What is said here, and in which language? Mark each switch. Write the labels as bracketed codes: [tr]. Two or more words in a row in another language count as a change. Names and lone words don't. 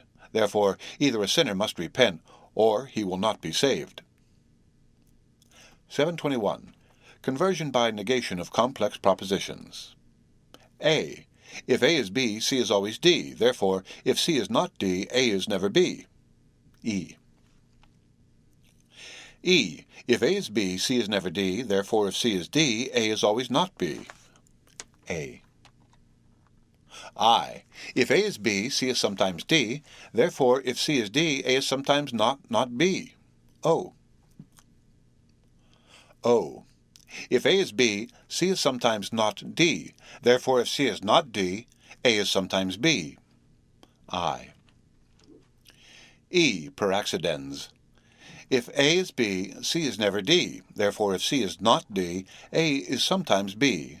[en] Therefore either a sinner must repent, or he will not be saved. 721. Conversion by negation of complex propositions. A. If A is B, C is always D. Therefore, if C is not D, A is never B. E. E. If A is B, C is never D. Therefore, if C is D, A is always not B. A. I. If A is B, C is sometimes D. Therefore, if C is D, A is sometimes not B. O. O. If A is B, C is sometimes not D. Therefore, if C is not D, A is sometimes B. I. E. Per accidens. If A is B, C is never D. Therefore, if C is not D, A is sometimes B.